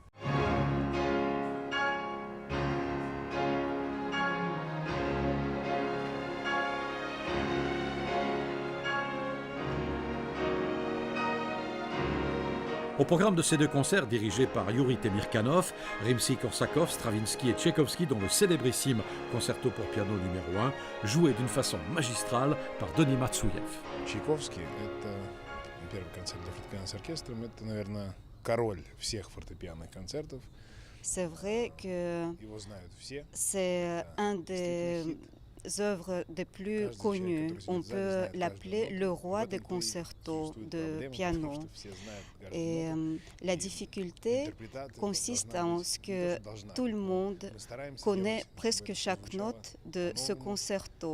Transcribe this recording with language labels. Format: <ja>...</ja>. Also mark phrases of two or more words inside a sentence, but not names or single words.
<fr>Au programme de ces 2 concerts, dirigés par Yuri Temirkanov, Rimsky-Korsakov, Stravinsky et Tchaïkovski, dont le célébrissime concerto pour piano numéro 1, joué d'une façon magistrale par Denis Matsuyev. Tchaïkovski,</fr> <ru>это первый концерт для фортепиано с оркестром, это, наверное, король всех фортепианных концертов.</ru> <fr>C'est vrai que c'est un des œuvres des plus connues. On peut l'appeler le roi des concertos de piano. Et la difficulté consiste en ce que tout le monde connaît presque chaque note de ce concerto.</fr>